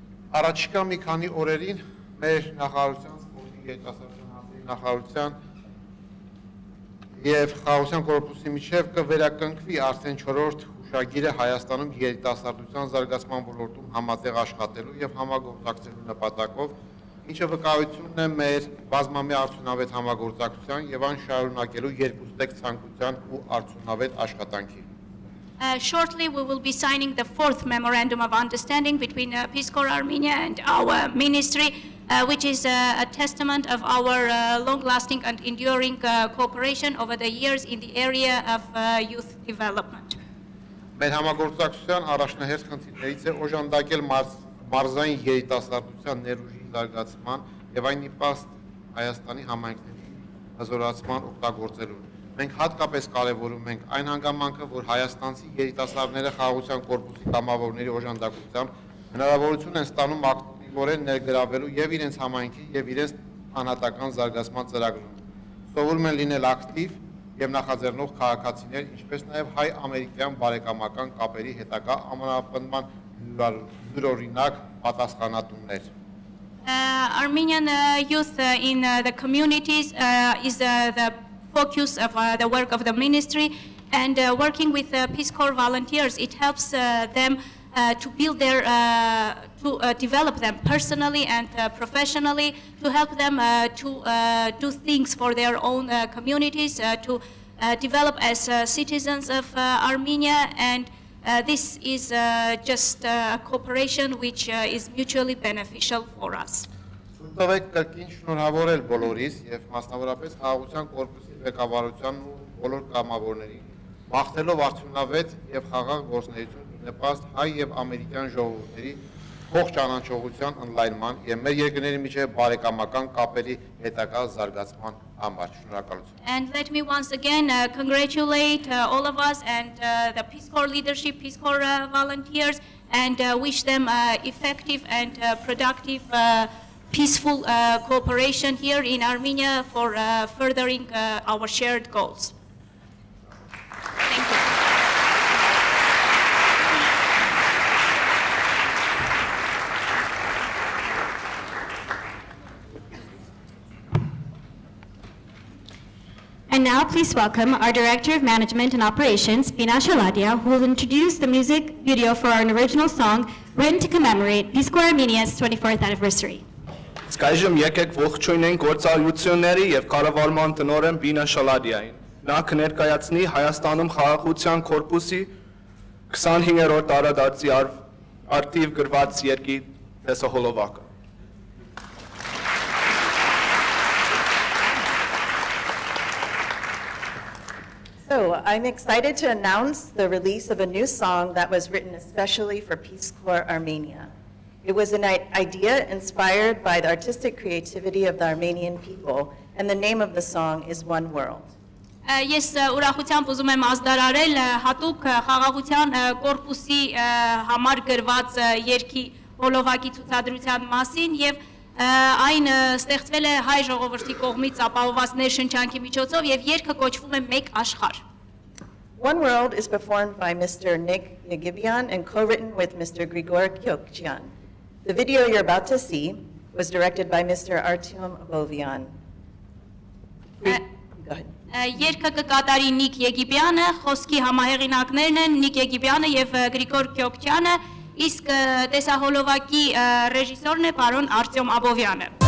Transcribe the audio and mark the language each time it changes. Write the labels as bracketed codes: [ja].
[hy] Առաջիկա մի քանի օրերին մեր նախարարության սպորտի երիտասարդության հարցերի նախարարության եւ խաղաղության կորպուսի միջև կվերականգնվի արդեն 4-րդ հուշագիրը Հայաստանում երիտասարդության զարգացման ոլորտում համատեղ աշխատելու եւ համագործակցելու նպատակով, ինչը վկայությունն է մեր բազմամյա արդյունավետ համագործակցության եւ այն շարունակելու երկուստեք ցանկության ու արդյունավետ աշխատանքի։ [en] Shortly, we will be signing the 4th Memorandum of Understanding between Peace Corps Armenia and our ministry, which is a testament of our long-lasting and enduring cooperation over the years in the area of youth development. [hy] Մեր համագործակցության առաջնահերթ խնդիրներից է օժանդակել մարզային երիտասարդության ներուժի զարգացման եւ այն նպաստ Հայաստանի համայնքների հզորացման օգտագործելու։ Մենք հատկապես կարևորում ենք այն հանգամանքը, որ հայաստանցի երիտասարդները խաղաղության կորպուսի կամավորների օժանդակությամբ հնարավորություն են ստանում ակտիվորեն ներգրավելու եւ իրենց համայնքի եւ իրենց անհատական զարգացման ծրագրում։ Սովորում են լինել ակտիվ եւ նախաձեռնող քաղաքացիներ, ինչպես նաեւ հայ-ամերիկյան բարեկամական կապերի հետագա ամրապնդման յուրօրինակ պատասխանատուներ։ [en] Armenian youth in the communities is the focus of the work of the ministry, and working with Peace Corps volunteers, it helps them to build their, to develop them personally and professionally, to help them to do things for their own communities, to develop as citizens of Armenia, and this is just a cooperation which is mutually beneficial for us. [hy] Թվեք կրկին շնորհավորել բոլորիս եւ մասնավորապես խաղաղության կորպուսի ղեկավարության ու բոլոր կամավորներին, մաղթելով արդյունավետ եւ խաղաղ գործունեություն նպաստ հայ եւ ամերիկյան ժողովուրդների փոխ ճանաչողության ընդլայնման եւ մեր երկրների միջեւ բարեկամական կապերի հետագա զարգացման համար։ Շնորհակալություն։ [en] And let me once again congratulate all of us and the Peace Corps leadership, Peace Corps volunteers, and wish them effective and productive peaceful cooperation here in Armenia for furthering our shared goals. Thank you. And now please welcome our Director of Management and Operations, Pina Shaladia, who will introduce the music video for our original song written to commemorate Peace Corps Armenia's 24th anniversary. [hy] Սկայժմ եկեք ողջույնենք գործառույթների եւ կառավարման տնօրեն Բինա Շալադիային։ Նա կներկայացնի Հայաստանում խաղաղության կորպուսի 25-րդ տարեդարձի արտիվ գրված երկի տեսահոլովակը։ [en] So I'm excited to announce the release of a new song that was written especially for Peace Corps Armenia. It was an idea inspired by the artistic creativity of the Armenian people, and the name of the song is One World. [hy] Ես ուրախությամբ ուզում եմ ազդարարել հատուկ խաղաղության կորպուսի համար գրված երգի հոլովակի ցուցադրության մասին եւ այն ստեղծվել է հայ ժողովրդի կողմից ապահովված ներշնչանքի միջոցով եւ երգը կոչվում է Մեկ աշխարհ. [en] One World is performed by Mr. Nick Yagibian and co-written with Mr. Grigor Kyokchian. The video you're about to see was directed by Mr. Artyom Abovian. Go ahead. [hy] Երգը կկատարի Նիկ Եգիբյանը, խոսքի համահեղինակներն են Նիկ Եգիբյանը եւ Գրիգոր Քյոքչյանը, իսկ տեսահոլովակի ռեժիսորն է պարոն Արտյոմ Աբովյանը։